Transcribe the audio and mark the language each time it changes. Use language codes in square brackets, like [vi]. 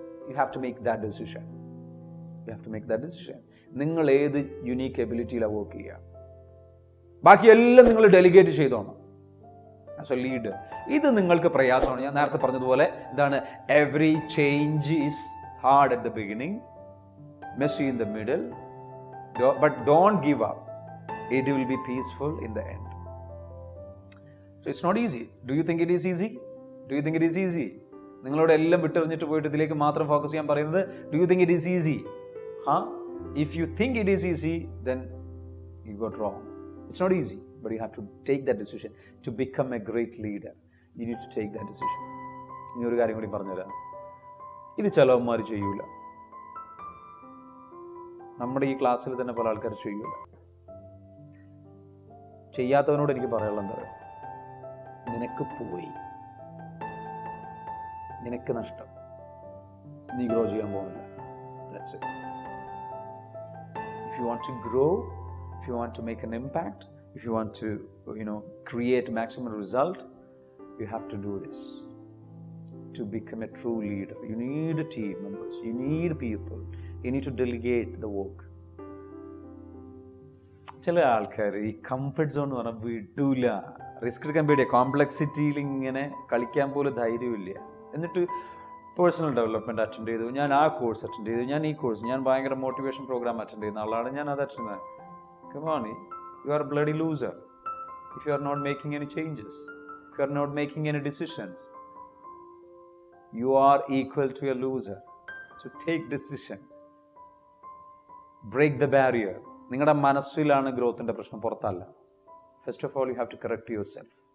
[en] You have to make that decision. You have to make that decision. [ml] നിങ്ങൾ ഏത് unique എബിലിറ്റിയിലാണ് work ചെയ്യുക? ബാക്കി എല്ലാം നിങ്ങൾ ഡെലിഗേറ്റ് ചെയ്തോണം [en] As a leader. [ml] ഇത് നിങ്ങൾക്ക് പ്രയാസമാണ്. ഞാൻ നേരത്തെ പറഞ്ഞതുപോലെ എന്താണ്? [en] Every change is hard at the beginning, messy in the middle, but don't give up. It will be peaceful in the end. So it's not easy. Do you think it is easy? Do you think it is easy? [ml] നിങ്ങളോട് എല്ലാം വിട്ടെറിഞ്ഞിട്ട് പോയിട്ട് ഇതിലേക്ക് മാത്രം focus ചെയ്യാൻ പറയുന്നത്, [en] Do you think it is easy? If you think it is easy, then you got wrong. It's not easy, but you have to take that decision. To become a great leader, you need to take that decision. [ml] ഇനി ഒരു കാര്യം കൂടി പറഞ്ഞുതരാം. ഇത് ചിലവന്മാർ ചെയ്യൂല. നമ്മുടെ ഈ ക്ലാസ്സിൽ തന്നെ പല ആൾക്കാർ ചെയ്യൂല. ചെയ്യാത്തവനോട് എനിക്ക് പറയാനുള്ള എന്താ പറയുക, നിനക്ക് പോയി, നിനക്ക് നഷ്ടം, നീ ഗ്രോ ചെയ്യാൻ പോകുന്നില്ല. [en] That's it. If you want to grow, if you want to make an impact, if you want to, create maximum result, you have to do this. To become a true leader, you need a team members, you need people, you need to delegate the work. [ml] ചില ആൾക്കാർ ഈ comfort zone എന്ന് പറഞ്ഞാൽ വിടൂല. Risk എടുക്കാൻ പേടിയ, കോംപ്ലക്സിറ്റിയിൽ ഇങ്ങനെ കളിക്കാൻ പോലും ധൈര്യമില്ല. എന്നിട്ട് പേഴ്സണൽ ഡെവലപ്മെൻറ്റ് അറ്റൻഡ് ചെയ്തു, ഞാൻ ആ കോഴ്സ് അറ്റൻഡ് ചെയ്തു, ഞാൻ ഈ കോഴ്സ്, ഞാൻ ഭയങ്കര മോട്ടിവേഷൻ പ്രോഗ്രാം അറ്റൻഡ് ചെയ്യുന്ന ആളാണ്, ഞാൻ അത് അറ്റൻഡ് ചെയ്യുന്നത്. [en] Come on, you are a bloody loser if you are not making any changes, if you are not making any decisions. You are equal to a loser. So take decision. Break the barrier. [ml] നിങ്ങളുടെ മനസ്സിലാണ് ഗ്രോത്തിൻ്റെ പ്രശ്നം, പുറത്തല്ല. [en] First of all, you have to correct yourself.